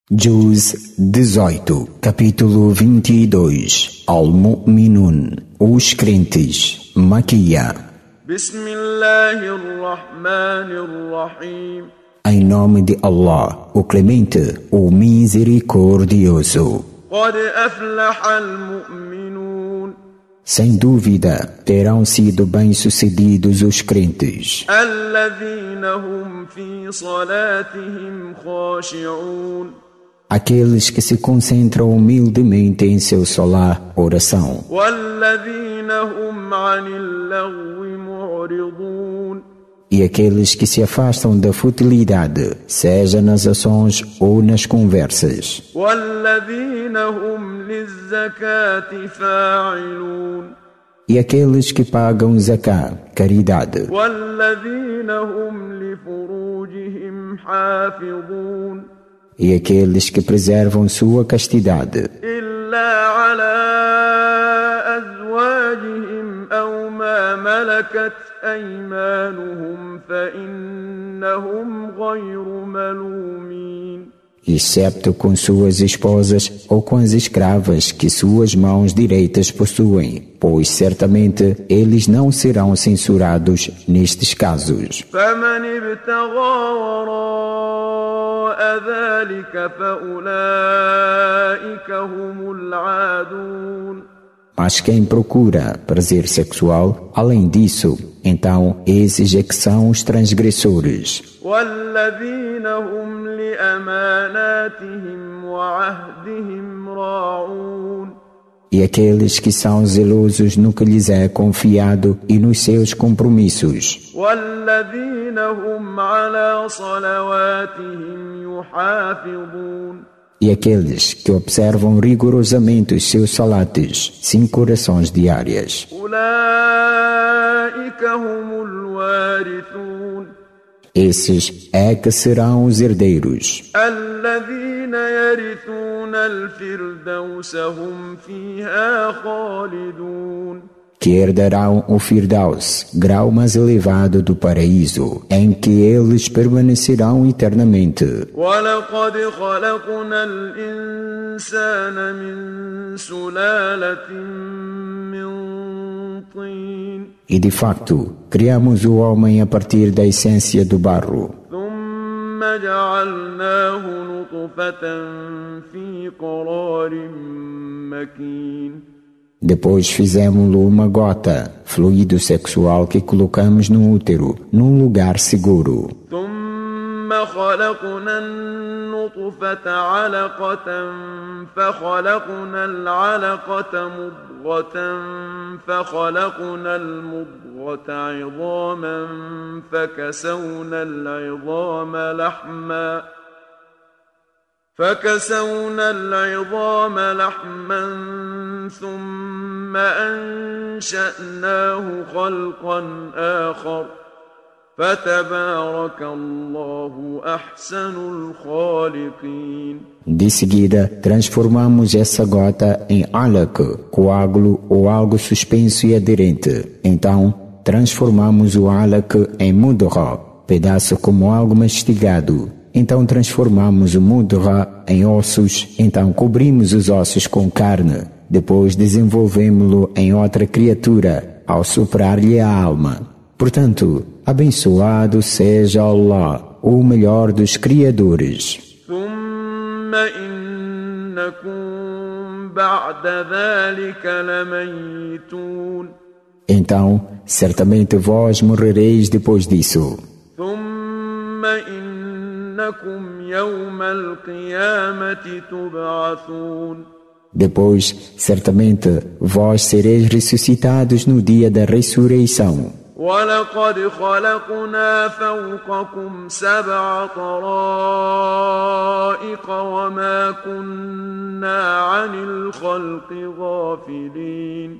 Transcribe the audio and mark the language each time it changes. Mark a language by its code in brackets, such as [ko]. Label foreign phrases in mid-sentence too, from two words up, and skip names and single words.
[pt] Juz 18, capítulo 22, Al-Mu'minun, os crentes, Maquia. [ar] Bismillahirrahmanirrahim. [pt] Em nome de Allah, o Clemente, o Misericordioso. [ar] قد أفلح المؤمنون. [pt] Sem dúvida, terão sido bem-sucedidos os crentes. [ar] الذين هم في صلاتهم خاشعون. [pt] Aqueles que se concentram humildemente em seu solar, oração. [ar] والذين هم عن اللغو معرضون. [pt] E aqueles que se afastam da futilidade, seja nas ações ou nas conversas. [ar] والذين هم للزكاة فاعلون. [pt] E aqueles que pagam zakah, caridade. [ar] والذين هم لفروجهم حافظون. [pt] E aqueles que preservam sua castidade. [ar] إلا على أزواجهم أو ما ملكت أيمانهم فإنهم غير ملومين. [pt] Excepto com suas esposas ou com as escravas que suas mãos direitas possuem, pois certamente eles não serão censurados nestes casos. [ar] فمن ابتغى وراء ذلك فأولئك هم العادون. [pt] Mas quem procura prazer sexual, além disso, então esses é que são os transgressores. [ar] والذين هم لأماناتهم وعهدهم راعون. [pt] E aqueles que são zelosos no que lhes é confiado e nos seus compromissos. [ar] والذين هم على صلواتهم يحافظون. [pt] E aqueles que observam rigorosamente os seus salates, 5 orações diárias. [ar] أولئك هم الوارثون. [pt] Esses é que serão os herdeiros, [ar] الذين يرثون الفردوس هم فيها خالدون. [pt] que herdarão o Firdaus, grau mais elevado do paraíso, em que eles permanecerão eternamente. [ar] ولقد خلقنا الإنسان من سلالة من طين. [pt] E de facto, criamos o homem a partir da essência do barro. [ar] ثم جعلناه نطفة في قرار مكين. [pt] Depois fizemos-lo uma gota, fluido sexual que colocamos no útero, num lugar seguro. [ar] ثم خلقنا النطفة علقة فخلقنا العلقة مضغة فخلقنا المضغة عظاما فكسونا العظام لحما ثم أنشأناه خلقا آخر فتبارك الله أحسن الخالقين. [pt] De seguida, transformamos essa gota em alaq, coágulo ou algo suspenso e aderente. Então, transformamos o alaq em mudghah, pedaço como algo mastigado. Então transformamos o mudghah em ossos, então cobrimos os ossos com carne. Depois desenvolvemos-lo em outra criatura, ao soprar-lhe a alma. Portanto, abençoado seja Allah, o melhor dos criadores. [ar] ثم إنكم بعد ذلك لميتون. [pt] Então, certamente vós morrereis depois disso. [ar] ثم إنكم يوم القيامة تبعثون. [pt] Depois, certamente, vós sereis ressuscitados no dia da ressurreição. [ar] وَلَقَدْ خَلَقْنَا فَوْقَكُمْ 7 طرائق وَمَا كُنَّا عَنِ الْخَلْقِ غَافِلِينَ.